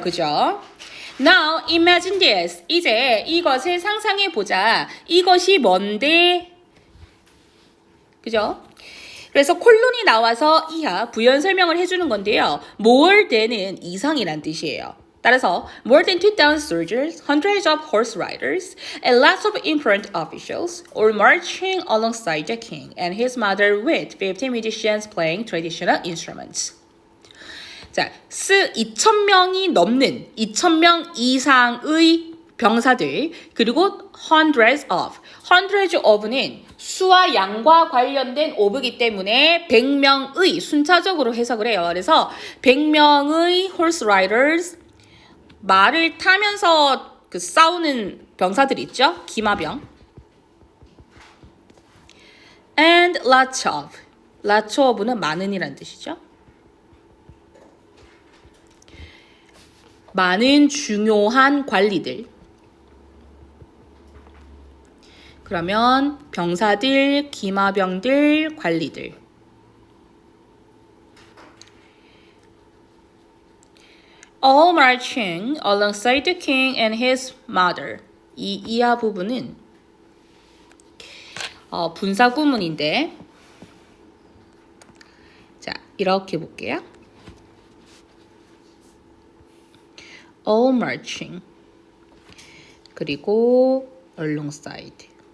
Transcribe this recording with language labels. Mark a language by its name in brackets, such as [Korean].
[Korean] 그죠? [English] Now imagine this. [Korean] 이제 이것을 상상해 보자. 이것이 뭔데? 그죠? 그래서 콜론이 나와서 이하 부연 설명을 해주는 건데요. more than은 이상이란 뜻이에요. 따라서 [English] more than 2,000 soldiers, hundreds of horse riders, and lots of important officials all marching alongside the king and his mother with 50 musicians playing traditional instruments. [Korean] 자, 2,000명이 넘는 2,000명 이상의 병사들 그리고 [English] hundreds of [Korean] 는 수와 양과 관련된 of이기 때문에 100명의 순차적으로 해석을 해요. 그래서 100명의 [English] horse riders [Korean] 말을 타면서 그 싸우는 병사들 있죠? 기마병. [English] And lots of [Korean] 는 많은이란 뜻이죠. 많은 중요한 관리들. 그러면 병사들, 기마병들, 관리들. [English] All marching alongside the king and his mother. [Korean] 이 이하 부분은 분사 구문인데, 자, 이렇게 볼게요. [English] All marching. [Korean] 그리고 [English] alongside.